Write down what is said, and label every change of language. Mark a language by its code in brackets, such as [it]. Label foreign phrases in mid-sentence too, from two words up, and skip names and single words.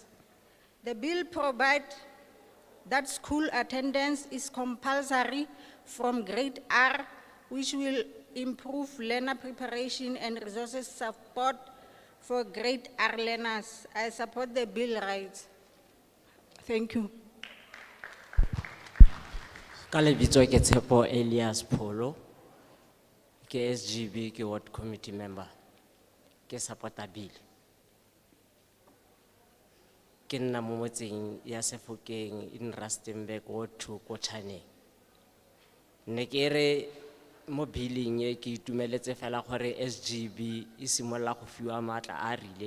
[en] The bill provides that school attendance is compulsory from grade R, which will improve learner preparation and resources support for grade R learners. I support the bill rights. Thank you. [tn] Ka lebitso ke Tshepo Elias Pholo, ke SGB, ke ward committee member, ke supporta bill. Ke nna mo motseng ya Sefokeng in Rustenburg Ward 2 ko Chaneng. Ne ke re mo billing e ke itumeletse fela gore SGB e simolla go fiwa matla a rileng.